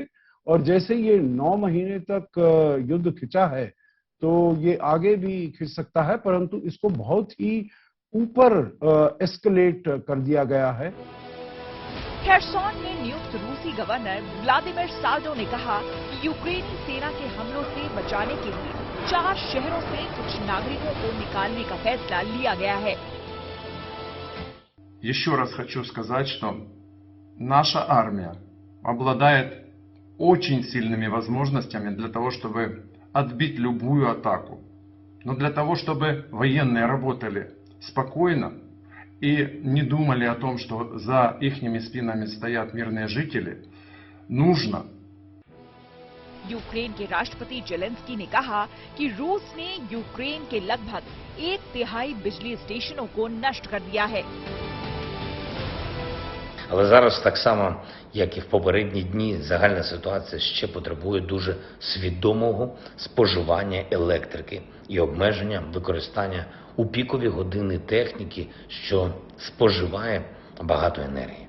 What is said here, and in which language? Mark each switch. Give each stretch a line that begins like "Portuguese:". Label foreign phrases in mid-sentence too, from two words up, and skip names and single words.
Hindi: और जैसे ये 9 महीने तक युद्ध खिंचा है तो ये आगे भी खिंच सकता है, परंतु इसको बहुत ही ऊपर एस्केलेट कर दिया गया है। खेर्सोन में नियुक्त रूसी गवर्नर व्लादिमीर साल्डो ने कहा कि यूक्रेनी सेना के हमलों से बचाने के लिए 4 शहरों से कुछ नागरिकों को निकालने का फैसला लिया गया है।
Russian: Еще раз хочу сказать, что наша армия обладает очень сильными возможностями для того, чтобы отбить любую атаку. Но для того, чтобы военные работали спокойно и не думали о том, что за ихними спинами стоят мирные жители, нужно.
Hindi: यूक्रेन के राष्ट्रपति जेलेंस्की ने कहा कि रूस ने यूक्रेन के लगभग 1/3 बिजली स्टेशनों को नष्ट कर दिया है।
Ukrainian: Але зараз, так само, як і в попередні дні, загальна ситуація ще потребує дуже свідомого споживання електрики і обмеження використання у пікові години техніки, що споживає багато енергії.